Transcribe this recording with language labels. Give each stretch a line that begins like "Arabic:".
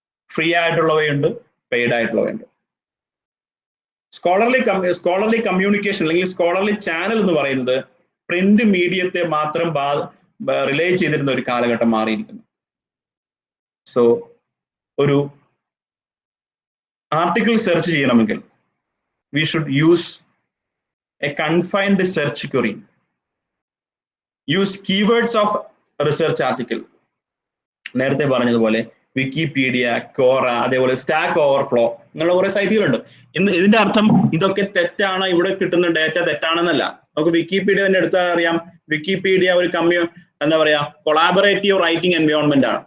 Malayalam: Free ആയിട്ടുള്ളവയുണ്ട്, paid ആയിട്ടുള്ളവയുണ്ട്. Scholarly communication അല്ലെങ്കിൽ scholarly channel എന്ന് പറയുന്നത് പ്രിന്റ് മീഡിയത്തെ മാത്രം റിലേ ചെയ്തിരുന്ന ഒരു കാലഘട്ടം മാറിയിരിക്കുന്നു. സോ ഒരു ആർട്ടിക്കിൾ സെർച്ച് ചെയ്യണമെങ്കിൽ
English: we should use a confined search query. Use keywords of research article.
Malayalam: നേരത്തെ പറഞ്ഞതുപോലെ വിക്കിപീഡിയ, കോറ, അതേപോലെ സ്റ്റാക്ക് ഓവർഫ്ലോ എന്നുള്ള കുറെ സൈറ്റുകളുണ്ട്. ഇതിന്റെ അർത്ഥം ഇതൊക്കെ തെറ്റാണ്, ഇവിടെ കിട്ടുന്ന ഡേറ്റ തെറ്റാണെന്നല്ല. നമുക്ക് വിക്കിപീഡിയ തന്നെ എടുത്താൽ അറിയാം, വിക്കിപീഡിയ ഒരു എന്താ പറയാ കൊളാബറേറ്റീവ് റൈറ്റിംഗ് എൻവയോൺമെന്റ് ആണ്.